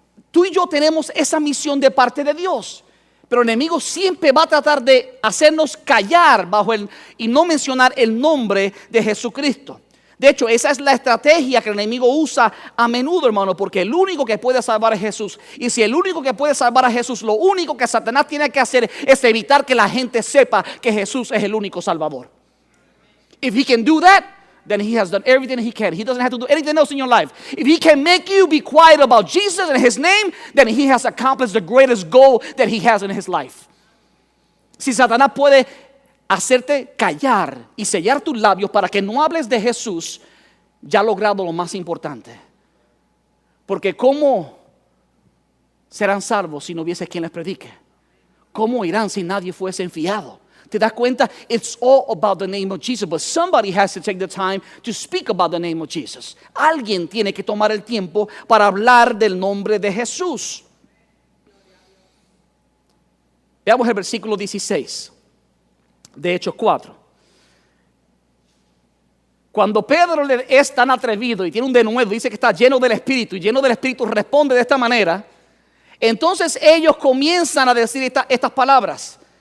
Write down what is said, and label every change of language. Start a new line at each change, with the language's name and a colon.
Spanish: Tú y yo tenemos esa misión de parte de Dios. Pero el enemigo siempre va a tratar de hacernos callar y no mencionar el nombre de Jesucristo. De hecho, esa es la estrategia que el enemigo usa a menudo, hermano, porque el único que puede salvar es Jesús. Y si el único que puede salvar a Jesús, lo único que Satanás tiene que hacer es evitar que la gente sepa que Jesús es el único salvador.
English: If he can do that, then he has done everything he can. He doesn't have to do anything else in your life. If he can make you be quiet about Jesus and his name, then he has accomplished the greatest goal that he has in his life.
Spanish: Si Satanás puede hacerte callar y sellar tus labios para que no hables de Jesús, ya ha logrado lo más importante. Porque ¿cómo serán salvos si no hubiese quien les predique? ¿Cómo irán si nadie fuese enviado? ¿Te das cuenta?
English: It's all about the name of Jesus. But somebody has to take the time to speak about the name of Jesus.
Spanish: Alguien tiene que tomar el tiempo para hablar del nombre de Jesús. Veamos el versículo 16 de Hechos 4. Cuando Pedro es tan atrevido y tiene un denuedo, dice que está lleno del Espíritu y lleno del Espíritu responde de esta manera, entonces ellos comienzan a decir estas palabras.